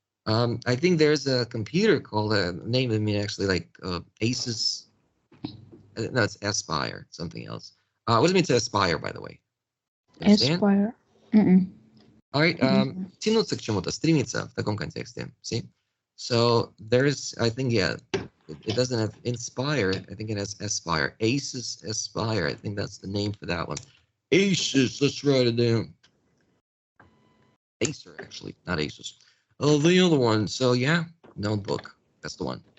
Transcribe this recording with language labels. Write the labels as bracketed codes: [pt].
[en] I think there's a computer called name of me actually like Asus. No, it's Aspire. Something else. What does it mean to aspire, by the way? Aspire. All right. [ru] Тянуться к чему-то, стремиться в таком контексте. [en] See? So there's, I think, yeah, it doesn't have inspire. I think it has aspire. Asus Aspire. I think that's the name for that one. Asus. Let's write it down. Acer, actually, not Asus. Oh, the other one. So yeah, notebook. That's the one.